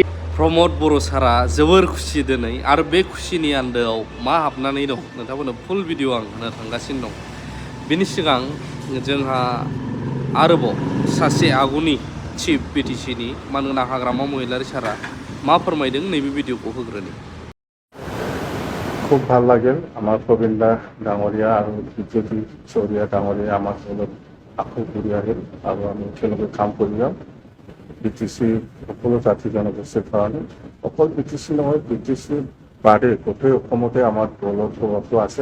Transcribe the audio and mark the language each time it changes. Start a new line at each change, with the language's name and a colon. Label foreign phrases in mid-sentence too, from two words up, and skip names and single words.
Bodo: प्रमद बर' सारा जोबोर खुसि दिनै आरो बे खुसिनि आन्दोआव मा हाबनानै दं नोंथांमोननो फुल भिडिअ आं होनो थांगासिनो दं। बिनि सिगां जोंहा आरोबाव सासे आगुनि चिफ बिटिसिनि मानगोनां हाग्रामा महिलारि सारा मा फोरमायदों नैबे भिडिअखौ होग्रोनि।
Assamese: খুব ভাল লাগিল আমাৰ প্ৰবীণ দা ডাঙৰীয়া আৰু বিজেপি চৌৰীয়া ডাঙৰীয়া আমাৰ লগত আকৌ ঘূৰি আহিল আৰু আমি একেলগে কাম কৰি যাম বি টি চি সকলো জাতি জনগোষ্ঠীৰ কাৰণে। অকল বি টি চি নহয়, বি টি চি বাদে গোটেই অসমতে আমাৰ দলৰ প্ৰভাৱটো আছে।